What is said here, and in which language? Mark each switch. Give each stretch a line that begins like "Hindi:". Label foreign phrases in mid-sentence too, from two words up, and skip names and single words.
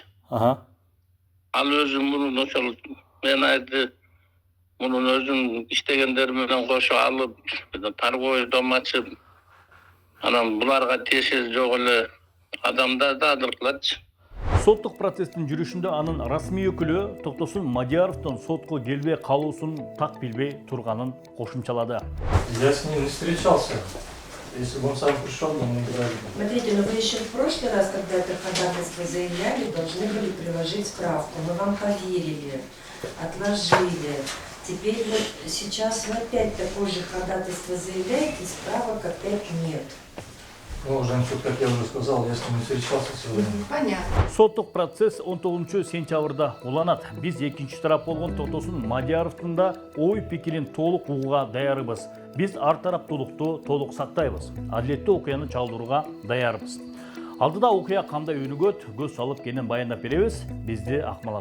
Kyrgyz: Ал өзүм мунун ошол мен айтты, мунун өзүм иштегендер менен кошо алып,
Russian: торговый дом
Kyrgyz: ачып, анан буларга тиешеси жок эле адамдар да адыркылатчы. Соттук процесстин жүрүшүндө анын расмий өкүлү Токтосун Мадияровдун сотко келбей калуусун так билбей турганын кошумчалады.
Russian: Я с ним не встречался. Если бы он сам пришел, мы не играли. Смотрите, но вы еще в прошлый раз, когда это ходатайство заявляли, должны были приложить справку. Мы вам поверили, отложили. Теперь вот сейчас вы опять такое же ходатайство заявляете, справок опять нет. Ну, Жансуд, как я уже сказал, я с ним не встречался сегодня. Понятно.
Kyrgyz: Соттук процесс 19-сентябрда уланат. Биз экинчи тарап болгон Токтосун Мадияровдун да ой пикирин толук угууга даярбыз. Биз ар тараптуулукту толук сактайбыз. Адилеттүү окуяны чалдырууга даярбыз. Алдыда окуя кандай өнүгөт, көз салып кенен баяндап беребиз.